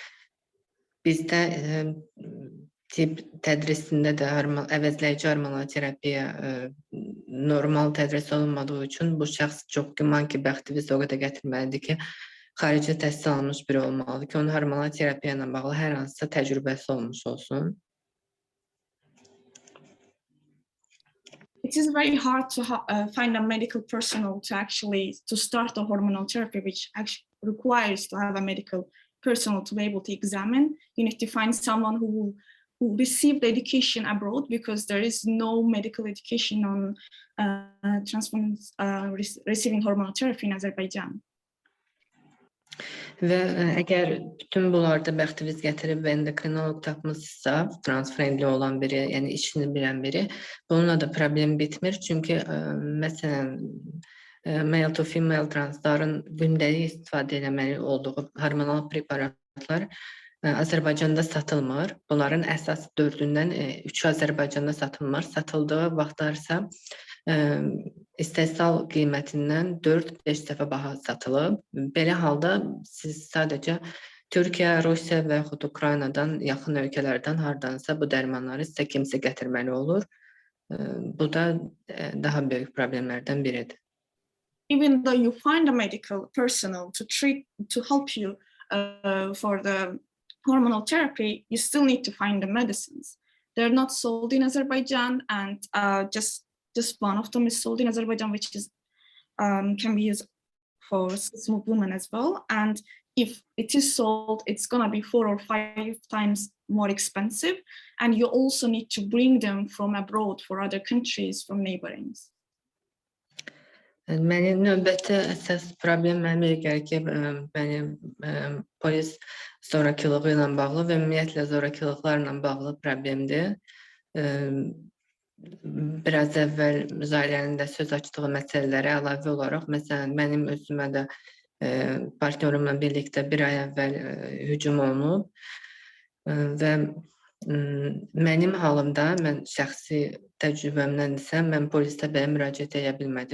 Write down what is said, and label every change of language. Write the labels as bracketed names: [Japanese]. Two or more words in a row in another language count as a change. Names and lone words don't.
[Azerbaijani] Deməli, bizdə tip tədrisində də əvəzləyici hormonal terapiya normal tədris olunmadığı üçün bu şəxs çox güman ki, bəxti bizə o qədər gətirməlidir ki, xarici təhsil almış biri olmalıdır ki, onun hormonal terapiya ilə bağlı hər hansısa təcrübəsi olmuş olsun. [English] It is very hard to find a medical personnel to start a hormonal therapy, which actually requires to have a medical personnel to be able to examine. You need to find someone who received education abroad, because there is no medical education on trans women receiving hormonal therapy in Azerbaijan. [Azerbaijani] Və əgər bütün bunlarda bəxtimiz gətirib və endokrinoloq tapmışsa, trans-friendly olan biri, yəni işini bilən biri, bununla da problem bitmir. Çünki məsələn, [English] male to female [Azerbaijani] transların gündəlik istifadə etməli olduğu hormonal preparatlar Azərbaycanda satılmır. Bunların əsas 4-dən 3-ü Azərbaycanda satılmır. Satıldığı vaxtlarsa istehsal qiymətindən 4-5 dəfə baha satılıb. Belə halda siz sadəcə Türkiyə, Rusiya və yaxud Ukraynadan, yaxın ölkələrdən hardansa bu dərmanları sizə kimsə gətirməli olur. Bu da daha böyük problemlərdən biridir. [English] Even though you find a medical personnel to help you for the hormonal therapy, you still need to find the medicines. They're not sold in Azerbaijan, and just one of them is sold in Azerbaijan, which is can be used for cis women as well. And if it is sold, it's gonna be 4 or 5 times more expensive, and you also need to bring them from abroad for other countries, from neighborings. [Azerbaijani] Mənim növbəti əsas problem mənə gəlir ki, mənim polis zorakılığı ilə bağlı və ümumiyyətlə zorakılıqlarla bağlı problemdir. Biraz əvvəl müzahilənin də söz açdığı məsələlərə əlavə olaraq, məsələn, mənim özümə də partnyorumla birlikdə 1 ay əvvəl hücum olunub və mənim halımda, mən şəxsi təcrübəmdən desəm, mən polisdə belə müraciət edə bilmədim.